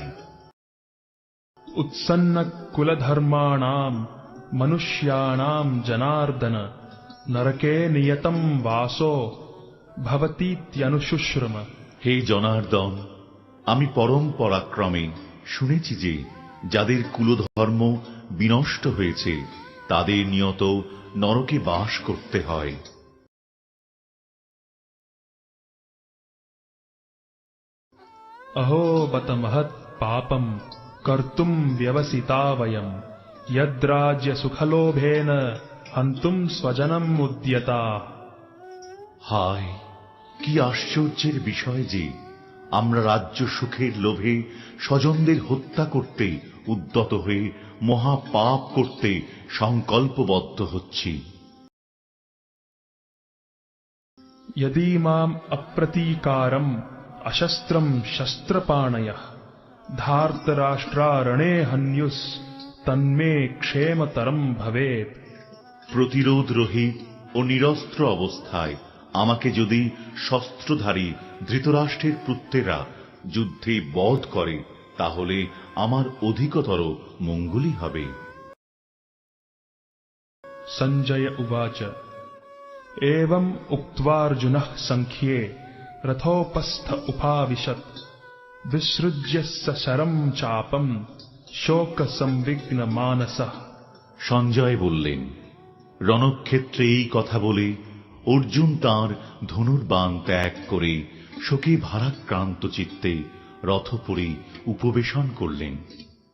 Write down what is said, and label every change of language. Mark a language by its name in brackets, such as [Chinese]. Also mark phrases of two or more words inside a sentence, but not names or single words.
[Sanskrit] उत्सन्न कुलधर्माणां मनुष्याणां जनार्दन नरके नियतं वासो भवतीत्यनुशुश्रुम। [Bangla] হে জনার্দন, আমি পরম্পরাক্রমে শুনেছি যে যাদের কুলধর্ম বিনষ্ট হয়েছে তাদের নিয়ত নরকে বাস করতে হয়। [Sanskrit] अहो बत महत् पापम कर्तुम व्यवसिता वयम यद्राज्य सुखलोभेन हन्तुम स्वजनम उद्यता। [Bangla] হায়, কি আশ্চর্যের বিষয় যে আমরা রাজ্য সুখের লোভে স্বজনদের হত্যা করতে উদ্যত হয়ে মহা পাপ করতে সংকল্পবদ্ধ হচ্ছি। [Sanskrit] यदि माम अप्रतीकारम अशस्त्रम शस्त्रपाणयः धार्तराष्ट्रारणे हन्युस् तन्मे क्षेमतरम भवेत्। [Bangla] প্রতিরোধ রহিত ও নিরস্ত্র অবস্থায় আমাকে যদি শস্ত্রধারী ধৃতরাষ্ট্রের পুত্রেরা যুদ্ধে বধ করে তাহলে আমার অধিকতর মঙ্গলই হবে। [Sanskrit] संजय उवाच एवं उक्त्वार्जुनः संख्ये रथोपस्थ उपाविशत् विसृज्य सशरं चापं शोक संविघ्न मानसः। [Bangla] সঞ্জয় বললেন, রণক্ষেত্রে এই কথা বলে অর্জুন তাঁর ধনুর্বাণ ত্যাগ করে শোকে ভারাক্রান্ত চিত্তে রথপুরী উপবেশন করলেন।